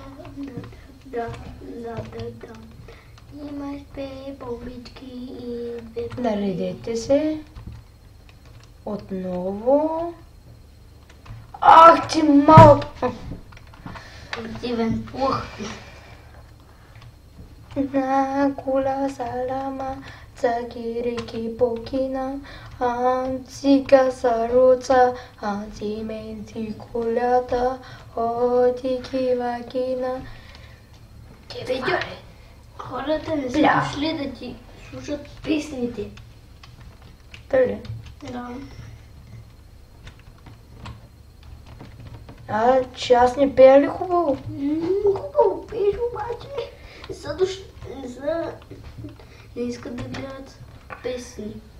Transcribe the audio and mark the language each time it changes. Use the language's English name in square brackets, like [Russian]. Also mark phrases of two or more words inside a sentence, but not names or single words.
[Bulgarian] Да. Имаш 2 бомбички и 2 Наредете се. Отново. Ах ти малък! Противен пух. На кула салама, цакирики покина, анцика саруца, анцименци кулята, отики вакина. Ти видя ли? Хората не са дошли да ти слушат песните. Дали? Да. Че аз не пея ли хубаво? Хубаво пееш, обаче не искат да гледат песни.